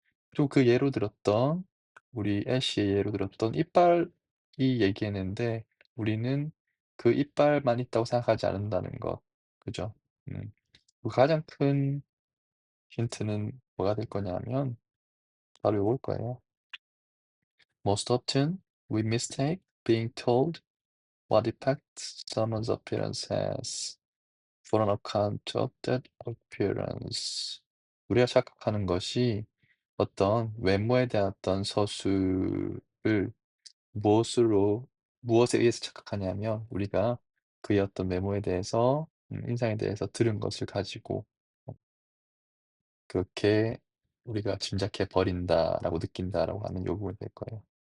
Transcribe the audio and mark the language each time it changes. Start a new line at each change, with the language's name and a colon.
Korean: 그리고 그 예로 들었던 우리 애쉬의 예로 들었던 이빨이 얘기했는데 우리는 그 이빨만 있다고 생각하지 않는다는 것. 그죠? 음. 그 가장 큰 힌트는 뭐가 될 거냐면 바로 요걸 거예요.
English: Most often we mistake being told what effect someone's appearance has for an account of that appearance.
Korean: 우리가 착각하는 것이 어떤 외모에 대한 어떤 서술을 무엇으로 무엇에 의해서 착각하냐면 우리가 그의 어떤 외모에 대해서 인상에 대해서 들은 것을 가지고 어 그렇게 우리가 '짐작해 버린다.'라고 느낀다라고 하는 요 부분이 될 거예요.